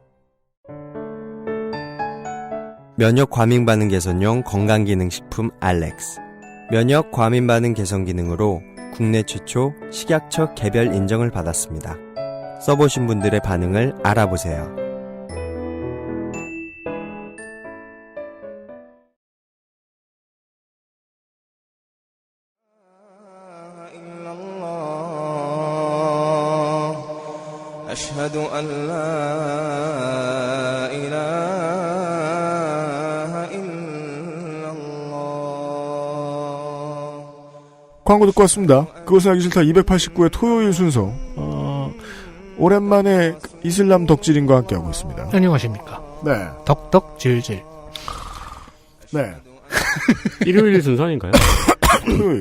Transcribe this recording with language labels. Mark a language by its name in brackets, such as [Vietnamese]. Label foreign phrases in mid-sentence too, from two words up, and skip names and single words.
[Korean] 면역 과민 반응 개선용 건강기능식품 알렉스. 면역 과민 반응 개선 기능으로 국내 최초 식약처 개별 인정을 받았습니다. 써보신 분들의 반응을 알아보세요. [Arabic] أشهد أن لا إله إلا الله. [Korean] 광고 듣고 왔습니다. 그것은 알기 싫다 289의 토요일 순서. 오랜만에 이슬람 덕질인과 함께하고 있습니다. 안녕하십니까. 네. 덕덕 질질. 네. 일요일 순서인가요? 토요일.